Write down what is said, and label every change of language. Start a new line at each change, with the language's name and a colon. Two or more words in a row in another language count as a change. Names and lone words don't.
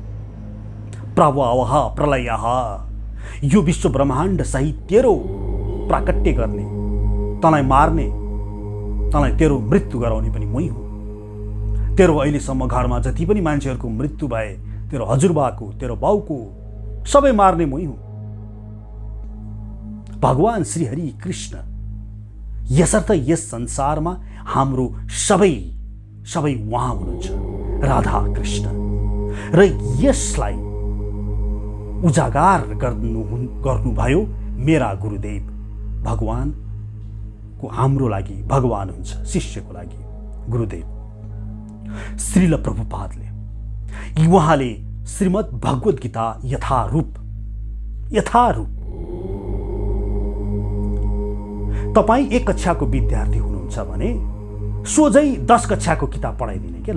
Sanskrit: प्रभवः प्रलयः,
Nepali: यो विश्व ब्रह्माण्ड सहित तेरो प्राकट्य गर्ने, तँलाई मार्ने, तँलाई तेरो मृत्यु गराउने पनि मै हुँ। तेरो अहिलेसम्म घरमा जति पनि मान्छेहरूको मृत्यु भए, तेरो हजुरबाको, तेरो बाउको, सबै मार्ने मै हुँ। भगवान श्री हरि कृष्ण यसर्थ यस संसारमा हाम्रो सबै उहाँ हुनुहुन्छ, राधा कृष्ण। र यसलाई उजागर गर्नुभयो मेरा गुरुदेव भगवान को हाम्रो लागि भगवान हुन्छ, शिष्यको लागि गुरुदेव श्रील प्रभुपादले। उहाँले श्रीमद् भगवत गीता यथारूप तपाईँ 1 कक्षाको विद्यार्थी हुनुहुन्छ भने सोझै 10 कक्षाको किताब पढाइदिने के।